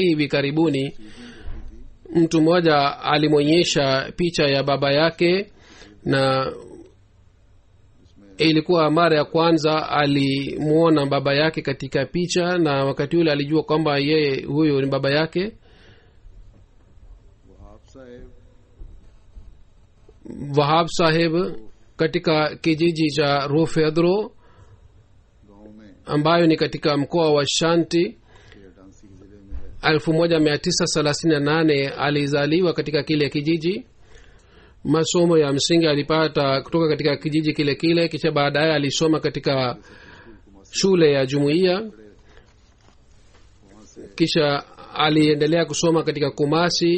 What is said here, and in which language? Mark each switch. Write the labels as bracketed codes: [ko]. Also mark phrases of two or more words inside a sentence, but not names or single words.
[sw] Hivi karibuni mtu mmoja alimwonyesha picha ya baba yake, na ilikuwa mara ya kwanza alimwona baba yake katika picha, na wakati ule alijua kwamba yeye huyo ni baba yake. वहाब साहब wahab saheb katika kijiji cha rofedro [ur] گاؤں میں [sw] ambayo ni katika mkoa wa shanti [ur] کے ڈانسی کے ضلعے میں ہے [sw] 1938 alizaliwa katika kile kijiji. Masomo ya msingi alipata kutoka katika kijiji kile kile, kisha baadaye alisoma katika shule ya jumuiya, kisha aliendelea kusoma katika Kumasi.